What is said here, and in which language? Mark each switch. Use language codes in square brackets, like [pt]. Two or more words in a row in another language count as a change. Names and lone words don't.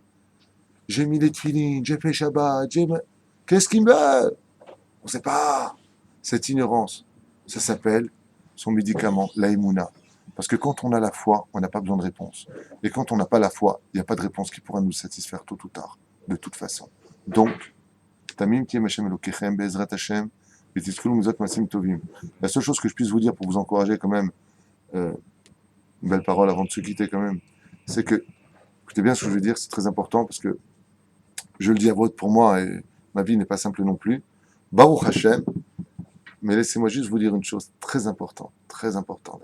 [fr] J'ai mis les tefilines, j'ai fait Shabbat, qu'est-ce qu'il me veut? On ne sait pas. Cette ignorance, ça s'appelle son médicament, la émouna. Parce que quand on a la foi, on n'a pas besoin de réponse. Et quand on n'a pas la foi, il n'y a pas de réponse qui pourra nous satisfaire tôt ou tard, de toute façon. Donc, [he] תמים קים השם אלוקיכם, בעזרת השם, ותזכו מצוות מעשים טובים. [fr] La seule chose que je puisse vous dire pour vous encourager quand même, une belle parole avant de se quitter quand même, c'est que, écoutez bien ce que je veux dire, c'est très important parce que je le dis à voix haute pour moi et ma vie n'est pas simple non plus. [he] ברוך השם, [fr] mais laissez-moi juste vous dire une chose très importante, très importante.